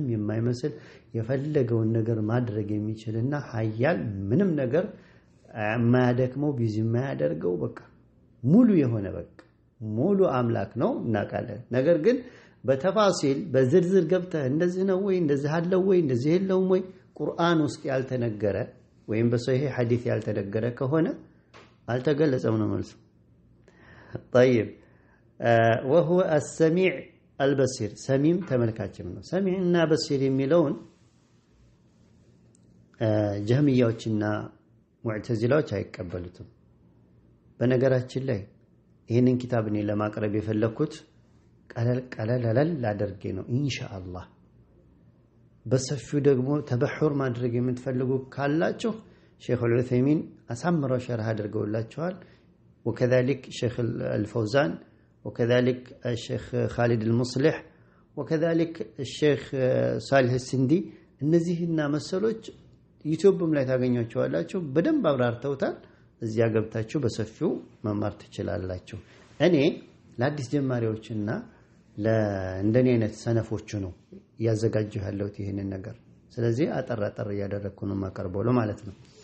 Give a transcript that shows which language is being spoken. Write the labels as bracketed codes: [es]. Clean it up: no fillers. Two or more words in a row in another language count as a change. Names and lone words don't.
[am] የማይመስል የፈለገውን ነገር ማድረግ የሚችልና ኃያል ምንም ነገር ማያደክመው ቢዚ ማያደርገው በቃ ሙሉ የሆነ በቃ ሙሉ አምላክ ነው እናውቃለን ነገር ግን በተፋሲል በዝርዝር ገብተህ እንደዚህ ነው ወይ እንደዚህ አለው ወይ እንደዚህ የለውም ወይ ቁርአን ውስጥ ያልተነገረ ወይም በሶሂህ ሐዲስ ያልተነገረ ከሆነ አልተገለጸም ነው መልሱ [ar] طيب وهو السميع البصير [am] سميم ተመልካችም ነው ሰሚዕና በሲር የሚለውን ጀህሚያዎችና ሙዕተዚላዎች አይቀበሉትም በነገራችን ላይ ይሄንን ኪታብ እኔ ለማቅረብ የፈለኩት ቀለል አድርጌ ነው ኢንሻአላህ በሰፊው ደግሞ ተበሑር ማድረግ የምትፈልጉ ካላችሁ ሼክ ዑሰይሚን አሳምረው ሸርህ አድርገውላችኋል [ar] وكذلك شيخ الفوزان وكذلك الشيخ خالد المصلح وكذلك الشيخ صالح السندي [am] እነዚህና መሰሎች ዩቲዩብም ላይ ታገኛቸዋላችሁ በደንብ አብራርተውታል እዚያ ገብታችሁ በሰፊው መማር ትችላላችሁ እኔ ለአዲስ ጀማሪዎችና ለእንደኔ አይነት ሰነፎቹ ነው ያዘጋጀው ያለው ይሄንን ነገር ስለዚህ አጠራጠር ያደረኩ ነው ማቀርበው ማለት ነው